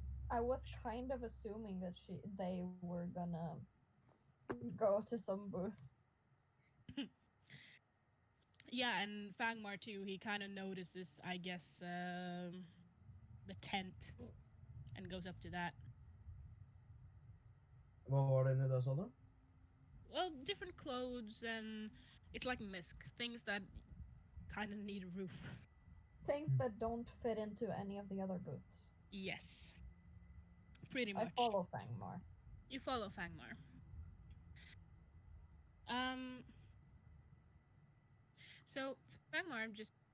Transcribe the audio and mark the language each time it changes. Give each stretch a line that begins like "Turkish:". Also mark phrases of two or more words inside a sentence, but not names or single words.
English: I was kind of assuming that they were gonna go to some booth. Yeah, and Fangmar too. He kind of notices, I guess, the tent, and goes up to that.
Norwegian: Hva var det inni det, sa du?
English: Well, different clothes, and it's like misc, things that kind of need a roof. Things that don't fit into any of the other booths. Yes, pretty much. I follow Fangmar. You follow Fangmar. So Fangmar just.